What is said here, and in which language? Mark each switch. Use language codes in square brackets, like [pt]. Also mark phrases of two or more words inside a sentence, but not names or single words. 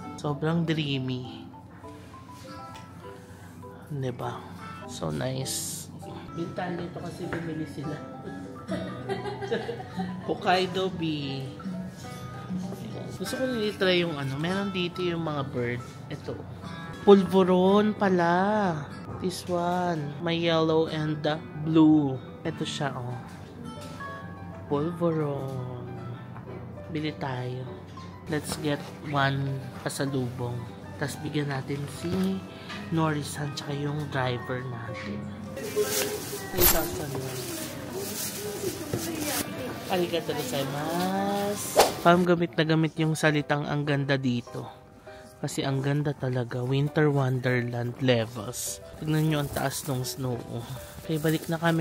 [tl] Sobrang dreamy. Diba? [en] So nice. [tl] Yung tan dito kasi bumili sila. Hokkaido Bee. Gusto ko nilitry yung meron dito yung mga bird. Ito. Pulveron pala. [en] This one. May yellow and blue. [tl] Ito siya, oh. Pulveron. Bili tayo. [en] Let's get one pasalubong. [tl] Tapos bigyan natin si Nori-san tsaka yung driver natin. 3,000 yun. [ja] ありがとうございます. [tl] Fam, gamit na gamit yung salitang ang ganda dito. Kasi ang ganda talaga. [en] Winter Wonderland levels. [tl] Tignan nyo ang taas ng snow. Okay, balik na kami.